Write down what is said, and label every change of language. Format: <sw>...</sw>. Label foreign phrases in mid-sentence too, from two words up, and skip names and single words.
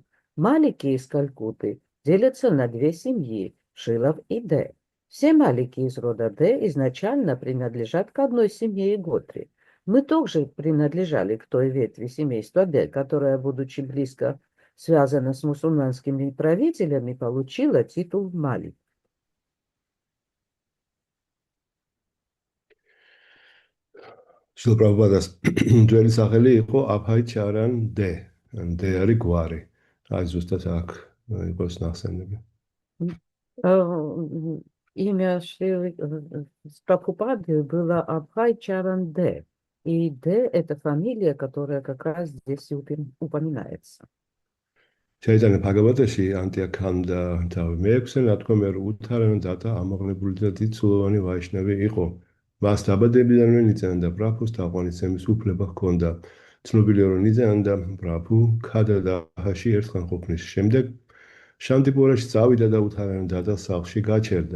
<ru>Малики из Калькутты делятся на две семьи – Шилов и Дэ. Все малики из рода Дэ изначально принадлежат к одной семье и Готре. Мы тоже принадлежали к той ветви семейства Дэ, которая, будучи близко связана с мусульманскими правителями, получила титул Малик.</ru> <ka>შილ პრაბჰუპადას ძველი სახელი იყო აბჰაი ჩარან დე. დე არის გვარი. აი ზუსტად აქ იყოს ნახსენები.</ka> <ru>Имя Шрилы Прабхупады было Абхай Чаран Дэ. И Дэ – это фамилия, которая как раз здесь упоминается.</ru> <ka>Чайтанья Бхагаватაში ანტიაქანდა თავი მეექვსე ნათქვამია რომ უთარანა დათა ამაღლებული და დიდწულოვანი ვაიშნავი იყო. მას დაბადებიდანვე ნიცანანდა პრაბჰუს თაყვანისცემის უფლება ჰქონდა. ცნობილია რომ ნიცანანდა პრაბჰუ ქადადაჰაში ერთხანყოფნის შემდეგ შანტიპურაში წავიდა და უთარანა დატა სახლში გაჩერდა.</ka>